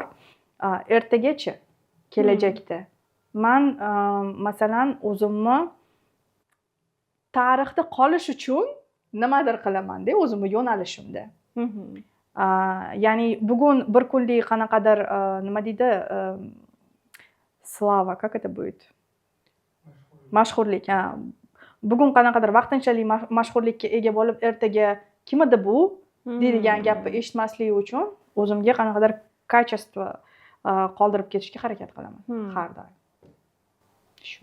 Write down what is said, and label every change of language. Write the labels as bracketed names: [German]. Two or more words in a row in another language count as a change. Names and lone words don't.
[Uzbek] Ertagachi, kelajakda men masalan o'zimni tarixda qolish uchun nimadir qilaman-da, o'zimni yo'nalishimda. Ya'ni bugun bir kunlik qanaqadir nima deydi, [Russian] slava, как это будет? [Uzbek] Mashhurlik, bugun qanaqadir vaqtinchalik mashhurlikka ega bo'lib, ertaga kim edi bu deydigan gapni eshitmaslik uchun o'zimga qanaqadir kачество qoldirib ketishga harakat qilaman har doim. Shu.